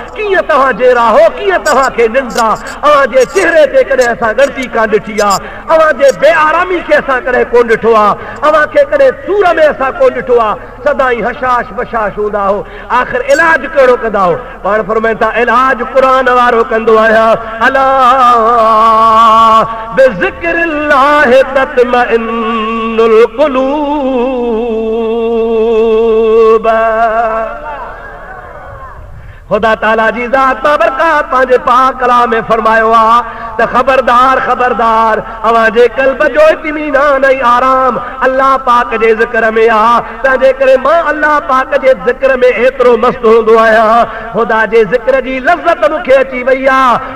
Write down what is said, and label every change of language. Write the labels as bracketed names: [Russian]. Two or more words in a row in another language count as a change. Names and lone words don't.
[Sindhi] कीअं तव्हां जेरा हो, कीअं तव्हांखे निंड आहे? अव्हांजे चेहरे ते कॾहिं असां ॻणती कान ॾिठी आहे, अव्हांजे बेआरामी खे असां कॾहिं कोन ॾिठो आहे, अव्हांखे कॾहिं सूर में असां कोन ॾिठो आहे, सदाई हशाश बशाश हूंदा हो। आख़िर इलाज कहिड़ो कंदा हो? पाण फरमाइनि था, इलाज क़ुरान वारो कंदो आहियां। [Arabic] ألا بذكر الله تطمئن القلوب. [Sindhi] खुदा ताला जी ज़ात बाबरकात पंहिंजे पाक कलाम में फरमायो आहे त ख़बरदार ख़बरदार, अव्हांजे क़ल्ब जो इत्मीनान ऐं आराम अल्लाह पाक जे ज़िक्र में आहे। तंहिंजे करे मां अल्लाह पाक जे ज़िक्र में एतिरो मस्त हूंदो आहियां, खुदा जे ज़िक्र जी लज़्ज़त मूंखे अची वई आहे।